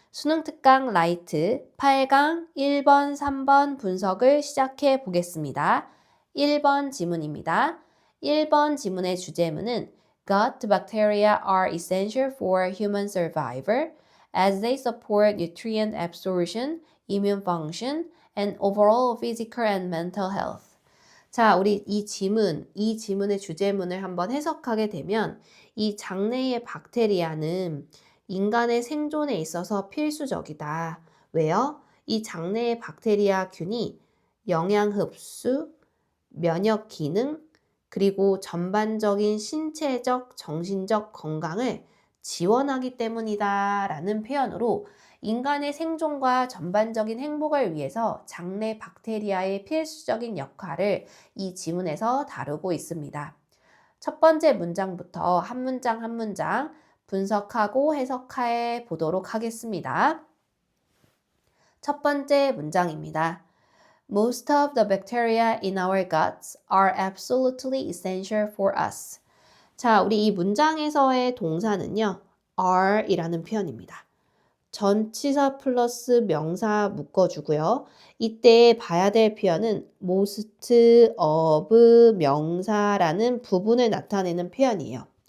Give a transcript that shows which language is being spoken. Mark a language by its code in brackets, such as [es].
[ko] 수능 특강 라이트 8강 1번, 3번 분석을 시작해 보겠습니다. 1번 지문입니다. 1번 지문의 주제문은 [en] Gut bacteria are essential for human survival as they support nutrient absorption, immune function, and overall physical and mental health. [ko] 자, 우리 이 지문의 주제문을 한번 해석하게 되면 이 장내의 박테리아는 인간의 생존에 있어서 필수적이다. 왜요? 이 장내의 박테리아균이 영양 흡수, 면역 기능, 그리고 전반적인 신체적, 정신적 건강을 지원하기 때문이다 라는 표현으로 인간의 생존과 전반적인 행복을 위해서 장내 박테리아의 필수적인 역할을 이 지문에서 다루고 있습니다. 첫 번째 문장부터 한 문장 한 문장 분석하고 해석해 보도록 하겠습니다. 첫 번째 문장입니다. [en] Most of the bacteria in our guts are absolutely essential for us. [ko] 자, 우리 이 문장에서의 동사는요, are 이라는 표현입니다. 전치사 플러스 명사 묶어주고요. 이때 봐야 될 표현은 most of 명사라는 부분을 나타내는 표현이에요.